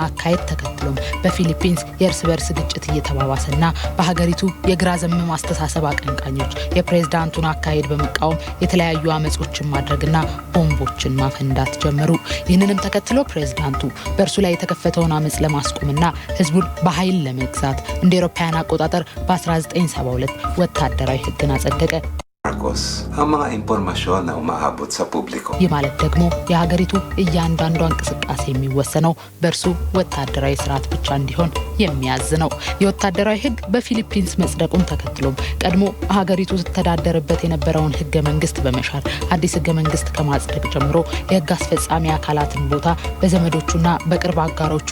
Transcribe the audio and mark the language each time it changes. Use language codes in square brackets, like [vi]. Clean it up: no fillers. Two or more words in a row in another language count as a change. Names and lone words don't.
[am] አካሄድ ተከትሎም በፊሊፒንስ የእርስ በርስ ግጭት እየተባባሰና በሀገሪቱ የግራ ዘመም አስተሳሰብ አቀንቃኞች የፕሬዝዳንቱን አካሄድ በመቃወም የተለያዩ አመጾችን ማድረግና ቦምቦችን ማፈንዳት ጀመሩ። ይህንንም ተከትሎ ፕሬዝዳንቱ በእርሱ ላይ የተከፈተውን አመጽ ለማስቆምና ህዝቡን በኃይል ለመግዛት እንደ አውሮፓውያን አቆጣጠር በ1972 ወታደራዊ ህግን አጸደቀ። [tl] ang mga impormasyon na umaabot sa publiko. [am] ይህ ማለት ደግሞ የሀገሪቱ እያንዳንዷ እንቅስቃሴ የሚወሰነው በእርሱ ወታደራዊ ስርዓት ብቻ እንዲሆን የሚያዝ ነው። የወታደራዊ ህግ በፊሊፒንስ መጽደቁን ተከትሎም ቀድሞ ሀገሪቱ ስትተዳደርበት የነበረውን ህገ መንግስት በመሻር አዲስ ህገ መንግስት ከማጽደቅ ጀምሮ የህግ አስፈጻሚ አካላትን ቦታ በዘመዶቹና በቅርብ አጋሮቹ